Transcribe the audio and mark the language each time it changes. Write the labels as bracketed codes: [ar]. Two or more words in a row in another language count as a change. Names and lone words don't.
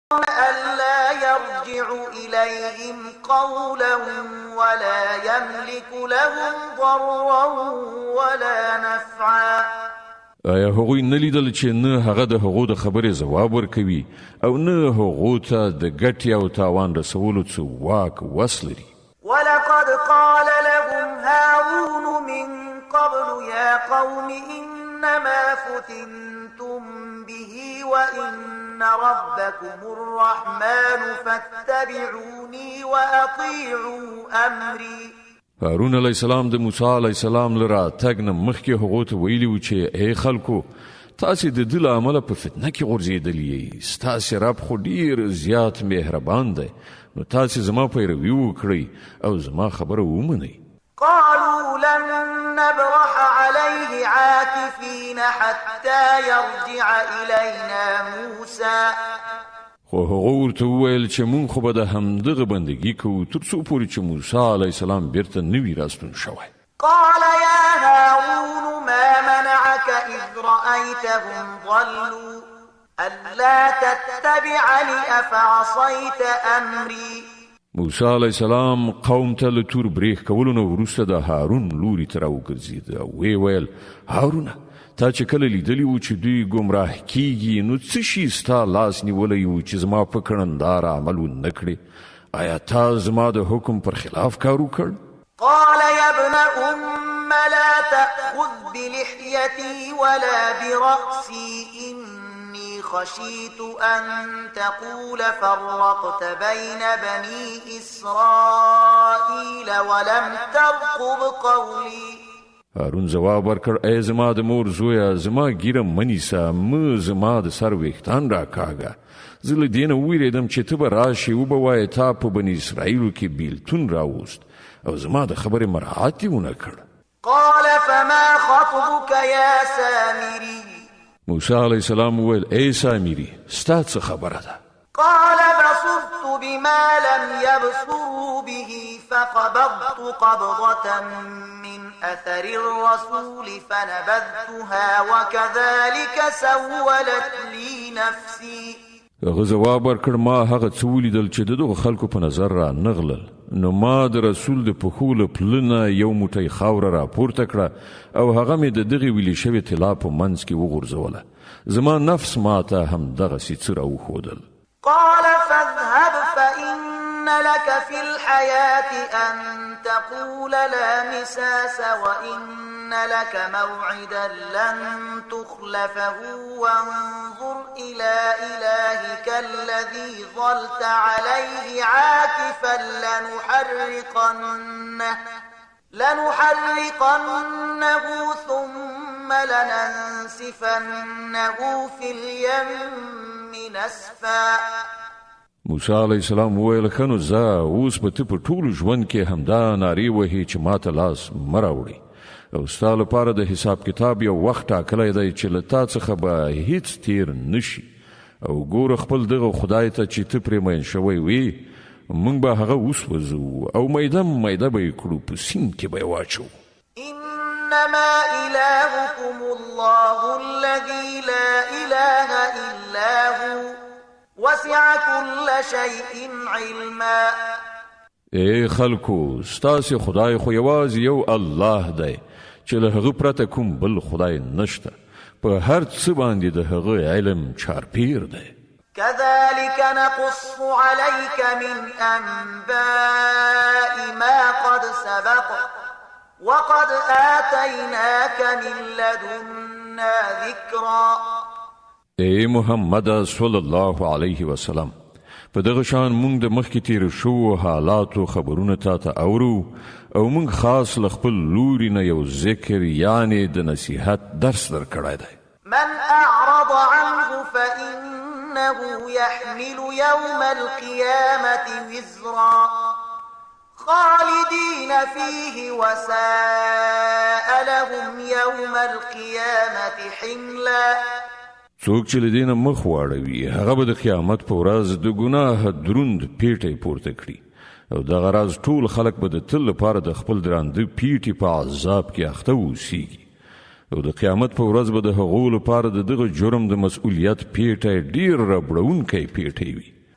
[ar] ألا يرجع إليهم قولا ولا يملك لهم ضرا ولا نفعا. [ps] آیا هغوی نلیدل چې نه هغه د هغو د خبرې ځواب ورکوي او نه هغو ته د ګټې او تاوان رسولو څه واک وس لري؟ [ar] ولقد قال لهم هارون من قبل يا قوم إنما فتنتم به وإن ربكم الرحمن فاتبعوني وأطيعوا أمري. [ps] هارون [ar] علیه السلام [ps] د موسی [ar] علیه السلام [ps] لره تګ نه مخکې هغو ته ویلي و چې ای خلکو، تاسې د ده له امله په فتنه کې غورځېدلي یئ، ستاسې رب خو ډېر زیات مهربان دی، نو تاسې زما پیروي وکړئ او زما خبره ومنئ. [ar] قالوا لن نبرح عليه عاكفين حتى يرجع إلينا موسى. [ps] خو هغه ورته وویل چې مونږ خو به د همدغه بندګي کوو تر څو پورې چې موسی [ar] علیه السلام [ps] بیرته نه وي راستون شوی. [ar] قال يا هارون ما منعك إذ رأيتهم ضلوا ألا تتبعني أفعصيت أمري. [ps] موسی [ar] علیه السلام [ps] قوم ته له تور بریښ کولو نه وروسته د هارون لوري ته راوګرځېد او ویې ویل: هارونه، تا چې کله لیدلی و چې دوی ګمراه کیږي، نو څه شي ستا لاس نیولی و چې زما په کړندار عمل ونه کړې؟ آیا تا زما د حکم پر خلاف کار وکړ؟ [ar] قال يا ابن أم لا تأخذ بلحيتي ولا برأسي إني خشيت أن تقول فرقت بين بني إسرائيل ولم ترقب قولي. [ps] هارون جواب ورکړ: ای زما د مور زویه، زما ګیره منیسه، مه زما د سر ویښتان راکاږه. زه له دې نه وویرېدم چې ته به راشې وبه وایې تا په بني اسرائیلو کې بیلتون راوست او زما د خبرې مراعات یې ونه کړ. [ar] قال فما خطبك يا سامري. [ps] موسی [ar] علیه السلام [ps] وویل: ای سامري، ستا څه خبره ده؟ [ar] قال بصرت بما لم يبصروا به فقبضت قبضة من أثر الرسول فنبذتها وكذلك سولت لي نفسي. [ps] هغه جواب ورکړ: ما هغه څه ولیدل چې د دغو خلکو په نظر را نغلل، نو ما د رسول د پښو له پله نه یو موټی خاوره راپورته کړه او هغه مې د دغې ویلې شوې طلا په منځ کې وغورځوله. زما نفس ما ته همدغسې څه راوښودل. [ar] قال فاذهب فإن لك في الحياة أن تقول لا مساس وإن لك موعدا لن تخلفه وانظر إلى إلهك الذي ظلت عليه عاكفا لنحرقنه ثم لننسفنه في اليم نسفا. [ps] موسی [ar] علیه السلام [ps] وویل: ښه نو ځه، اوس به ته په ټولو ژوند کې همدا نارې وهې چې ما ته لاس مه راوړې او ستا لپاره د حساب کتاب یو وخت ټاکلی دی چې له تا څخه به هیڅ تیر نشي. او ګوره خپل دغه خدای ته چې ته پرې مین شوی وې، موږ به هغه وسوځو او میده میده به یې کړو، په سیند کې به یې واچو. [ar] إنما إلهكم الله الذي لا إله إلا هو وسع كل شيء علما. [ps] ای خلکو، ستاسې خدای خو یوازې یو الله دی چې له هغه پرته کوم بل خدای نشته، په هر څه باندې د هغه علم چارپیر دی. [ar] كذلك نقص عليك من أنباء ما قد سبق وقد آتيناك من لدنا ذكرا. [ps] ای محمد [ar] صلی الله علیه وسلم، [ps] په دغه شان مونږ د مخکې تیر شوو حالاتو خبرونه تا ته اورو او مونږ خاص له خپل لوري نه یو ذکر یعنی د نصیحت درس درکړی دی. [ar] من أعرض عنه فإنه يحمل يوم القيامة وزرا خالدين فيه وساء لهم يوم القيامة حملا. [ps] څوک چې له دې نه مخ واړوي هغه به د قیامت په ورځ د ګناه دروند پیټی پورته کړي او دغه راز ټول خلک به د تل لپاره د خپل درانده پیټي په عذاب کې اخته اوسیږي او د قیامت په ورځ به د هغو لپاره د دغه جرم د مسؤلیت پیټی ډیر ربړونکی پیټی وي.